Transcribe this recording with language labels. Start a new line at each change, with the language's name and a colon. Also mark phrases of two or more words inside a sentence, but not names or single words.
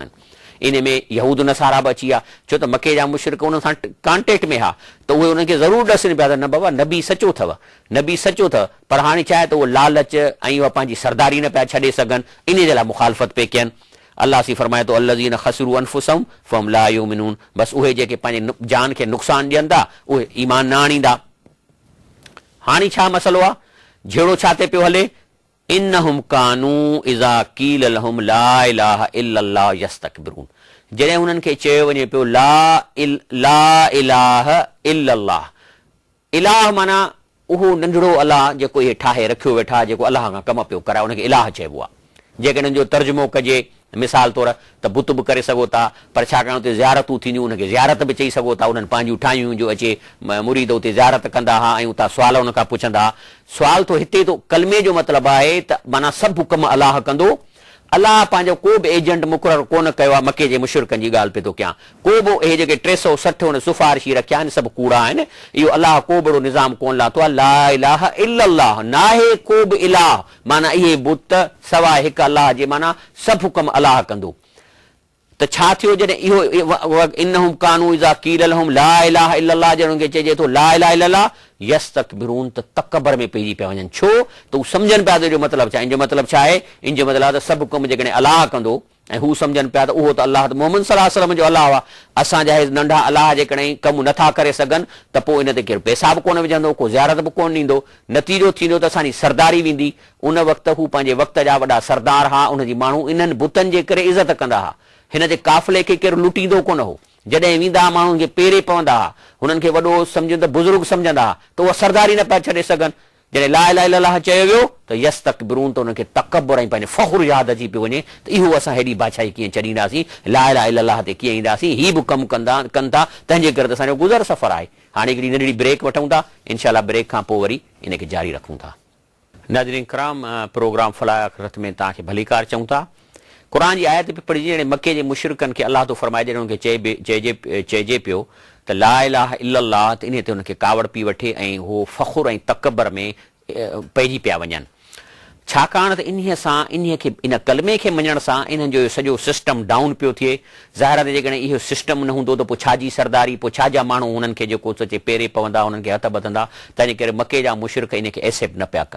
Sindhi: इन में यहूद नसारा बि अची विया, छो त मके जा मुशरिक उन सां कॉन्टेक्ट में हा, त उहे उन्हनि खे ज़रूरु ॾसनि पिया त न बाबा नबी सचो अथव, नबी सचो अथव, पर हाणे छा आहे त उहो लालच ऐं उहा पंहिंजी सरदारी न पिया छॾे सघनि, इन जे लाइ मुखालफ़त पिए कयनि। अलाह सी फरमाए थो
Arabic: الذين خسروا أنفسهم فهم لا يؤمنون,
Sindhi: बसि उहे जेके पंहिंजे जान खे नुक़सान ॾियनि था उहे ईमान न आणींदा। हाणे छा मसलो आहे, जहिड़ो छा थिए पियो हले,
Arabic: إنهم كانوا إذا قيل لهم لا إله إلا الله يستكبرون,
Sindhi: जॾहिं हुननि खे चयो वञे पियो
Arabic: لا إله إلا الله,
Sindhi: इलाह माना उहो नंढड़ो अलाह जेको इहे ठाहे रखियो वेठा, जेको अलाह खां कम पियो कराए, उनखे इलाह चइबो आहे। जेकॾहिं हिन जो तर्जुमो कजे मिसाल तौरु त बुत बि करे सघो था, पर छाकाणि उते ज़ियारतूं थींदियूं, उनखे ज़ियारत बि चई सघो था, उन्हनि पंहिंजियूं ठाहियूं जो अचे मुरीद उते ज़ियारत कंदा हुआ ऐं उतां सुवाल उन खां पुछंदा हुआ। सुवाल थो हिते तो कलमे जो मतिलबु आहे त माना सभु कम अलाह कंदो, अलाह पंहिंजो को बि एजेंट मुक़ररु कोन कयो आहे। मके जे मुशरिकनि जी ॻाल्हि पिए थो कयां, को बि इहे जेके 360 हुन सिफ़ारिशी रखिया आहिनि सभु कूड़ा आहिनि, इहो अलाह को बि निज़ाम कोन लाथो आहे।
Arabic: لا إله إلا الله,
Sindhi: नाहे को बि इलाह, माना इहे बुत सवाइ हिकु अलाह जे माना सभु कम अलाह कंदो।
Arabic: त छा थियो जॾहिं इहो إنهم كانوا إذا قيل لهم لا إله إلا الله, जॾहिं उनखे चइजे थो لا إله إلا الله يستكبرون,
Sindhi: त तकबर में पइजी पिया वञनि। छो त हू सम्झनि पिया त जो मतिलबु छा, इन जो मतिलबु छा आहे, इन जो मतिलबु आहे त सभु कम जेकॾहिं अलाह कंदो ऐं हू सम्झनि पिया त उहो त अलाह मोहम्मद
Arabic: صلى الله عليه وسلم
Sindhi: जो अलाह आहे। असांजा हे नंढा अलाह जेकॾहिं कमु नथा करे सघनि त पोइ इन ते केरु पैसा बि कोन विझंदो, को ज़ियारत बि कोन ॾींदो, नतीजो थींदो त असांजी सरदारी वेंदी। उन वक़्तु हू पंहिंजे वक़्त जा वॾा सरदार हुआ, उनजी माण्हू इन्हनि बुतनि जे करे इज़त कंदा हुआ। हिन जे काफ़िले खे केरु लुटींदो कोन हो, जॾहिं वेंदा माण्हुनि खे पेरे पवंदा हुआ, हुननि खे वॾो सम्झनि त बुज़ुर्ग सम्झंदा हुआ, त उहा सरदारी न पिया छॾे सघनि। जॾहिं
Arabic: لا إله إلا الله
Sindhi: चयो वियो त यस्तकबिरून, त उनखे तकबर ऐं पंहिंजो फ़ख्रु यादि अची पियो वञे त इहो असां हेॾी बादशाही कीअं छॾींदासीं,
Arabic: لا إله إلا الله
Sindhi: ते कीअं ईंदासीं, ही बि कमु कनि था, तंहिंजे करे त असांजो गुज़र सफ़र आहे। हाणे हिकिड़ी नंढड़ी ब्रेक वठूं था, इनशाला ब्रेक खां पोइ वरी इनखे जारी रखूं था। नाज़रीन किराम, प्रोग्राम फलाह आख़िरत में तव्हांखे भलीकार चऊं था। क़ुर जी आयत बि पढ़िजी, जॾहिं मके जे मुशरिकनि खे अलाह थो फरमाए, जॾहिं हुनखे चइजे पियो त
Arabic: لا إله إلا الله,
Sindhi: त इन ते हुनखे कावड़ पई वठे ऐं उहो फ़ख्रु ऐं तकबर में पइजी पिया वञनि। छाकाणि त इन कलमे खे मञण सां इन्हनि जो सॼो
English: system down
Sindhi: पियो थिए। ज़ाहिर आहे जेकॾहिं इहो सिस्टम न हूंदो त पोइ छाजी सरदारी, पोइ छाजा माण्हू हुननि खे जेको सोचे पेरे पवंदा, हुननि खे हथ ॿधंदा, तंहिंजे करे मके जा मुशरिक इनखे एक्सेप्ट न पिया कनि।